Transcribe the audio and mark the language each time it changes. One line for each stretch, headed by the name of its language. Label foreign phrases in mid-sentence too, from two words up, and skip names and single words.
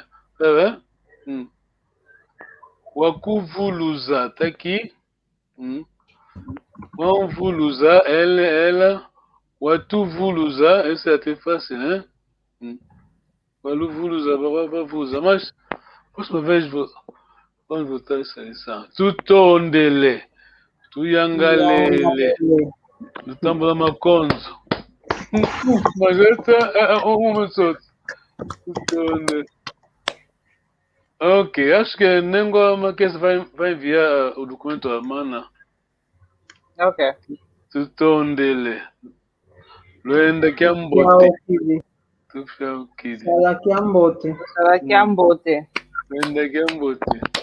Portuguese: Tá vendo? O Akuvuluza está aqui. Wamvuluza, ela. O Atuvuluza, esse é até fácil, né? O Aluvuluza, Babavuza. Mas, próxima vez, vamos voltar essa lição.
Kongo: Tutondele. Tuyangalele. Tutambula Maconzo.
Portuguese: Mas essa é uma só.
Kongo: Tutondele.
Portuguese: Ok, acho que Nengo que vai enviar o documento à Mana. Ok.
Kongo: Tutondele. Luenda Kiambote.
Portuguese: Será que é Ambote? Será que é Ambote?
Kongo: Luenda Kiambote.